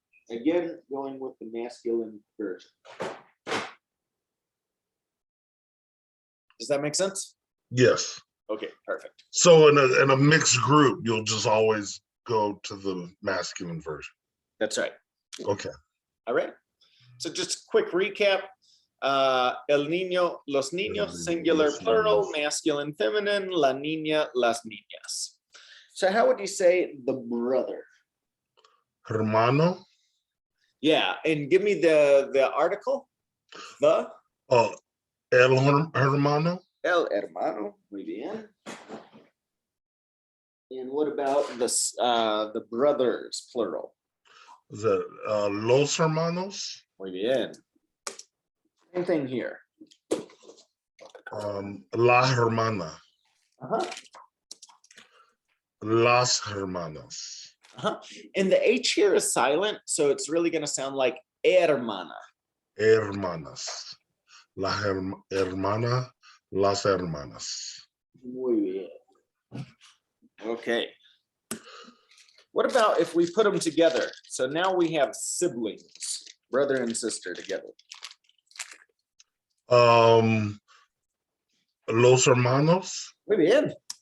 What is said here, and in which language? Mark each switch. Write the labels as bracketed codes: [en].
[en] Again, going with the masculine version. Does that make sense? Yes. Okay, perfect. So in a mixed group, you'll just always go to the masculine version. That's right. Okay. All right. So just a quick recap. [es] El niño, los niños, [en] singular, plural, masculine, feminine, [es] la niña, las niñas. [en] So how would you say the brother? [es] Hermano. [en] Yeah, and give me the article. The. [es] El hermano. El hermano. Muy bien. [en] And what about the brothers, plural? [es] Los hermanos. Muy bien. [en] Same thing here. [es] La hermana. Uh-huh. Las hermanas. Uh-huh. [en] And the H here is silent, so it's really going to sound like hermana. [es] Hermanas. La hermana, las hermanas. Muy bien. Okay. [en] What about if we put them together? So now we have siblings, brother and sister together. [es] Los hermanos. Muy bien.